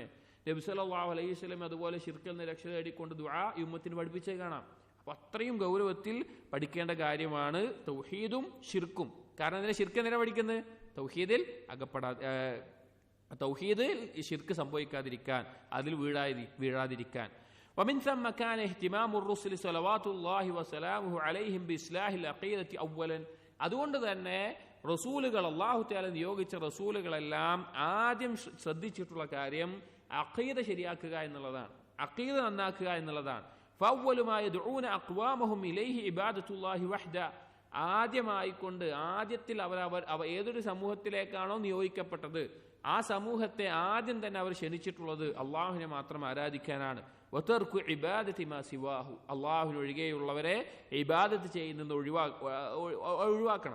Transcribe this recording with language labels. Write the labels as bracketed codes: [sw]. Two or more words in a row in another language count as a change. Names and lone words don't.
[ml] നബി [ar] صلى الله عليه وسلم [ml] അതുപോലെ ശിർക്കിൽ നിന്ന് രക്ഷ തേടിക്കൊണ്ട് ദുആ ഈ ഉമ്മത്തിന് പഠിപ്പിച്ചേ കാണാം. അപ്പൊ അത്രയും ഗൗരവത്തിൽ പഠിക്കേണ്ട കാര്യമാണ് തൗഹീദും ശിർക്കും. കാരണം അതിനെ ശിർക്ക് എന്തിനാ പഠിക്കുന്നത്? തൗഹീദിൽ തൗഹീദിൽ ശിർക്ക് സംഭവിക്കാതിരിക്കാൻ, അതിൽ വീഴാതിരിക്കാൻ. [ar] ومن ثم كان اهتمام الرسل صلوات الله وسلامه عليهم بإصلاح العقيدة أولا. [ml] അതുകൊണ്ട് തന്നെ റസൂലുകൾ, അല്ലാഹു തആല നിയോഗിച്ച റസൂലുകളെല്ലാം ആദ്യം ശ്രദ്ധിച്ചിട്ടുള്ള കാര്യം അഖീദ ശരിയാക്കുക എന്നുള്ളതാണ്, അഖീദ നന്നാക്കുക എന്നുള്ളതാണ്. [ar] فأول ما يدعون أقوامهم إليه عبادة الله وحده. [ml] ആദ്യത്തിൽ അവർ ഏതൊരു സമൂഹത്തിലേക്കാണോ നിയോഗിക്കപ്പെട്ടത് ആ സമൂഹത്തെ ആദ്യം തന്നെ അവർ ക്ഷണിച്ചിട്ടുള്ളത് അള്ളാഹുവിനെ മാത്രം ആരാധിക്കാനാണ്. [ar] وترك عبادة ما سواه, [ml] അള്ളാഹുവിനൊഴികെയുള്ളവരെ ഇബാദത്ത് ചെയ്യുന്നത് ഒഴിവാക്കണം.